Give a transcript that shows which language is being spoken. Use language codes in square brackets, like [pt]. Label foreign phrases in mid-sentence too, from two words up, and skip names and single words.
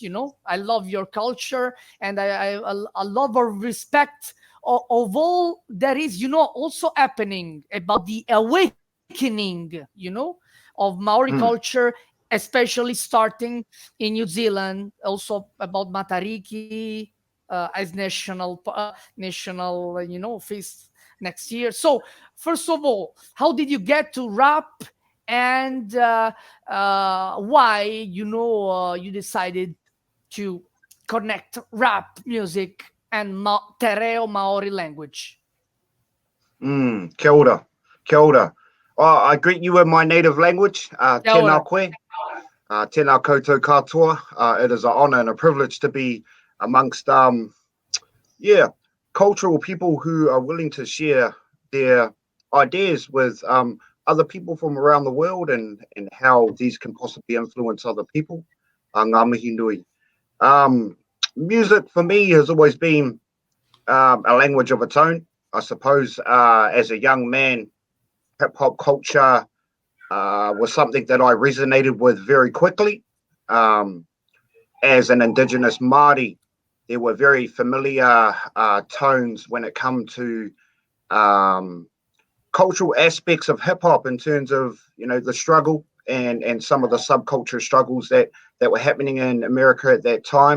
[en] You know, I love your culture, and I love or respect of all that is, you know, also happening about the awakening, you know, of Maori culture, especially starting in New Zealand, also about Matariki as national, you know, feast next year. So first of all, how did you get to rap, and why, you know, you decided to connect rap music and [mi] Tereo Maori [en] language? [mi] Kia ora. Kia ora. [en] I greet you in my native language. [mi] Tēnā koe. Tēnā koutou katoa. [en] It is an honor and a privilege to be amongst cultural people who are willing to share their ideas with other people from around the world, and how these can possibly influence other people. [mi] Ngā mihi nui. [en] Music for me has always been a language of its own. I suppose as a young man, hip hop culture was something that I resonated with very quickly. As an Indigenous Māori, there were very familiar tones when it come to cultural aspects of hip hop, in terms of, you know, the struggle and some of the subculture struggles that were happening in America at that time.